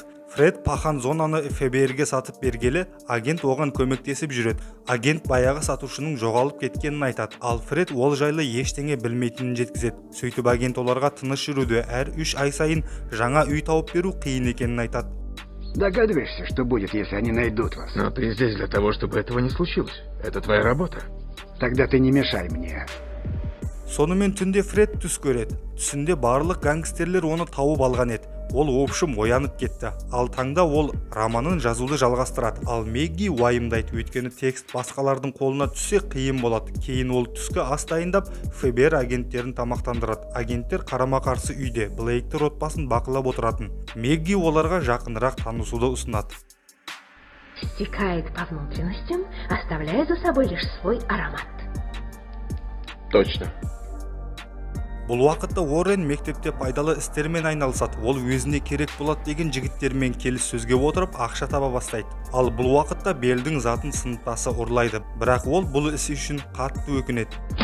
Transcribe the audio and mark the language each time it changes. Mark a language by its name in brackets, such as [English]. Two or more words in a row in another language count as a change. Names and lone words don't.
[Kazakh] Фред пахан зонаны ФБРге сатып бергелі, агент оған көмектесіп жүреді. Агент баяғы сатушының жоғалып кеткенін айтады. Ал Фред ол жайлы ештеңе білмейтінін жеткізеді. Сөйтіп агент оларға тыныш жүруді, әр 3 ай сайын жаңа үй тауып беру қиын екенін айтады. [Russian] Догадываешься, что будет, если они найдут вас? Но ты здесь для того, чтобы этого не случилось. Это твоя работа. Тогда ты не мешай мне. [Kazakh] Сонымен түнде Фред түс көреді. Түсінде барлық гангстерлер оны тауып алған еді. Ол опшым оянып кетті. Ал таңда ол романын жазуды жалғастырады. Ал Мэгги уайымдайды, өйткені текст басқалардың қолына түссе қиын болады. Кейін ол түскі ас дайындап, ФБР агенттерін тамақтандырады. Агенттер қарама-қарсы үйде Блейктер отбасын бақылап отыратын. Мэгги оларға жақынырақ танысуды ұсынады. [Russian] Стекает по внутренностям, оставляя за собой лишь свой аромат. Точно. [Kazakh] Бұл уақытта Уоррен мектепте пайдалы істермен айналысады. Ол өзіне керек болады деген жігіттермен келіссөзге отырып ақша таба бастайды. Ал бұл уақытта Беллдің затын сыныптасы ұрлайды. Бірақ ол бұл ісі үшін қатты өкінеді.